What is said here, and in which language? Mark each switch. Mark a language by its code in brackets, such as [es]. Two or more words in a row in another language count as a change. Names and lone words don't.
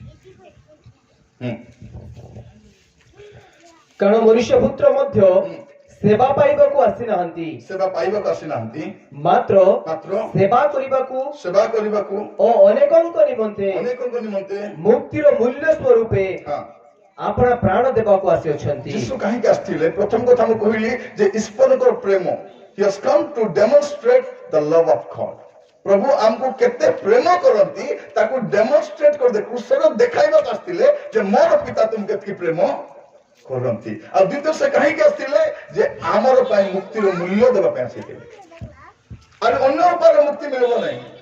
[or] କାରଣ ମନୁଷ୍ୟ ପୁତ୍ର ମଧ୍ୟ ସେବା ପାଇବାକୁ ଆସିନାହାନ୍ତି, ସେବା ପାଇବାକୁ ଆସିନାହାନ୍ତି, ମାତ୍ର ମାତ୍ର ସେବା କରିବାକୁ ସେବା କରିବାକୁ ଓ ଅନେକଙ୍କ ନିମନ୍ତେ ଅନେକଙ୍କ ନିମନ୍ତେ ମୁକ୍ତିର ମୂଲ୍ୟ ସ୍ୱରୂପେ ହଁ ଆପଣ ପ୍ରାଣ ଦେବାକୁ ଆସିଅଛନ୍ତି। ଯୀଶୁ କାହିଁକି ଆସିଥିଲେ? ପ୍ରଥମ କଥା ମୁଁ କହିଲି ଯେ ଈଶ୍ୱରଙ୍କର ପ୍ରେମ, [en] he has come to demonstrate the love of God। [or] ପ୍ରଭୁ ଆମକୁ କେତେ ପ୍ରେମ କରନ୍ତି ତାକୁ ଡେମନଷ୍ଟ୍ରେଟ କରିଦେ କୃଷ୍ଣ ଦେଖାଇବାକୁ ଆସିଥିଲେ ଯେ ମୋର ପିତା ତୁମକୁ କେତିକି ପ୍ରେମ କରନ୍ତି। ଆଉ ଦ୍ୱିତୀୟ ସେ କାହିଁକି ଆସିଥିଲେ? ଯେ ଆମର ପାଇଁ ମୁକ୍ତିର ମୂଲ୍ୟ ଦେବା ପାଇଁ ଆସିଥିଲେ। ଆଉ ଅନ୍ୟ ଉପାୟରେ ମୁକ୍ତି ମିଳିବ ନାହିଁ।